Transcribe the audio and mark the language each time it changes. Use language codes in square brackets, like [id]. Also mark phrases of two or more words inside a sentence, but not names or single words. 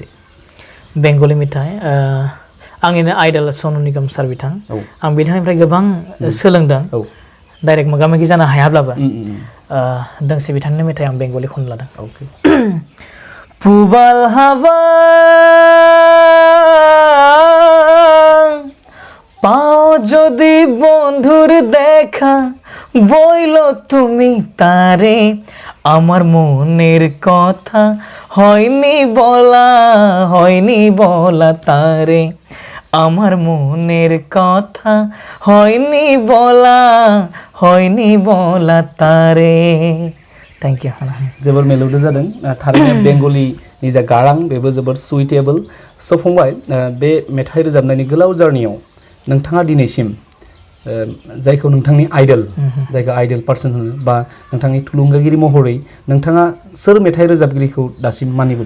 [brx] बेंगलि मेथाइ, आंनिनो आइडल सनु निगम सार बिथां। आं बिथांनिफ्राय गोबां सोलोंदों, डाइरेक्ट मोगा-मोगि जानो हायाब्लाबो। दोंसे बिथांनि मेथाइ आं बेंगलि खननो लादों। [bn] পুবাল হাওয়া পাও যদি বন্ধুর দেখা বইল তুমি তারে আমার মনের কথা হয়নি বলা তারে আমার মনের কথা হয়নি বলা তারে। [en] thank you. [brx] जोबोर मेलौदो जादों, थारैनो बेंगलिनि जा गारां बेबो जोबोर सुइटेबल। स' फंबाय, बे मेथाइ रोजाबनायनि गोलाव जार्नियाव नोंथाङा दिनैसिम जायखौ नोंथांनि आइडल, जायखौ [en] idol person [brx] होनो, बा नोंथांनि थुलुंगागिरि महरै नोंथाङा सोर मेथाइ रोजाबगिरिखौ दासिम मानिबोदों?